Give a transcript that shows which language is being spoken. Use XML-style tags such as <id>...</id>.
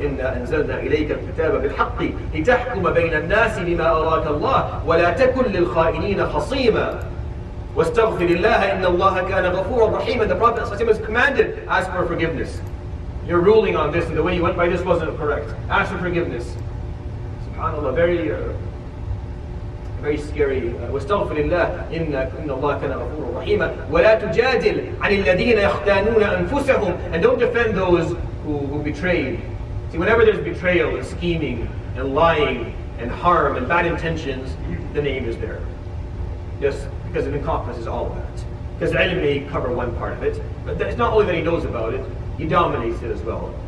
<ar>إِنَّا أَنزَلْنَا إِلَيْكَ الْكِتَابَ بِالْحَقِّ لِتَحْكُمَ بَيْنَ النَّاسِ بِمَا أَرَاكَ اللَّهُ وَلَا تَكُنْ لِلْخَائِنِينَ خَصِيمًا وَاسْتَغْفِرِ اللَّهَ إِنَّ اللَّهَ كَانَ غَفُورًا رَحِيمًا.</ar> <en>The Prophet ﷺ was commanded, ask for forgiveness. Your ruling on this and the way you went by this wasn't correct. Ask for forgiveness. SubhanAllah, very scary.</en> <ar>واستغفر الله إن الله كان غفورا رحيما ولا تجادل عن الذين يختانون أنفسهم.</ar> <en>And don't defend those who betrayed. See, whenever there's betrayal and scheming and lying and harm and bad intentions, the name is there. Just because it encompasses all of that. Because ilm may cover one part of it, but it's not only that he knows about it, he dominates it as well.</en>